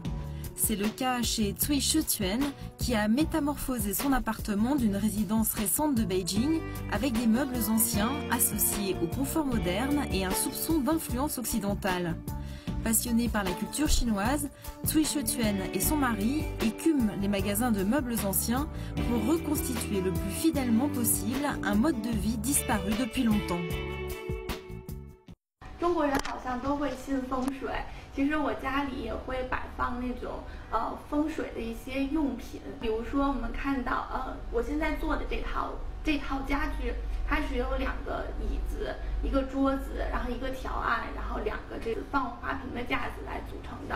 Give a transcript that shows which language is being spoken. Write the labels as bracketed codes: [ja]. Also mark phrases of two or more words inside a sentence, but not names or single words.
[fr] C'est le cas chez Cui Shituan, qui a métamorphosé son appartement d'une résidence récente de Beijing avec des meubles anciens associés au confort moderne et un soupçon d'influence occidentale. Passionné par la culture chinoise, Cui Shituan et son mari écument les magasins de meubles anciens pour reconstituer le plus fidèlement possible un mode de vie disparu depuis longtemps. [zh] 中国人好像都会信风水，其实我家里也会摆放那种风水的一些用品，比如说我们看到我现在做的这套家具，它是由2个椅子、1个桌子，然后1个条案，然后2个这个放花瓶的架子来组成的。